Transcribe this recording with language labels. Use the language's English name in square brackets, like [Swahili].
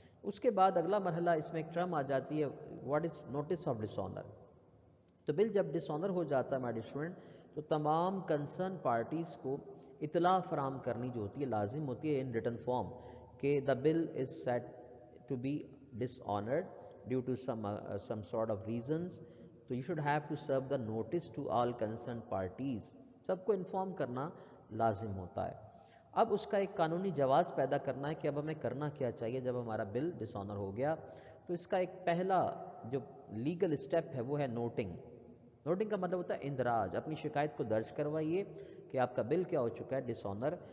[Urdu] اس کے بعد اگلا مرحلہ اس میں ایک ٹرم آ جاتی ہے [English] What is notice of dishonour. [Urdu] تو بل جب ڈسآنر ہو جاتا ہے مائی ڈیئر اسٹوڈنٹ تو تمام کنسرن پارٹیز کو اطلاع فراہم کرنی جو ہوتی ہے لازم ہوتی ہے [English] In written form کہ the bill is set to be dishonoured due to some sort of reasons. So you should have to serve the notice to all concerned parties. [Urdu] سب کو انفارم کرنا لازم ہوتا ہے. اب اس کا ایک قانونی جواز پیدا کرنا ہے کہ اب ہمیں کرنا کیا چاہیے جب ہمارا بل ڈس آنر ہو گیا. تو اس کا ایک پہلا جو لیگل اسٹیپ ہے وہ ہے نوٹنگ. نوٹنگ کا مطلب ہوتا ہے اندراج. اپنی شکایت کو درج کروائیے کہ آپ کا بل کیا ہو چکا ہے، ڈس آنر.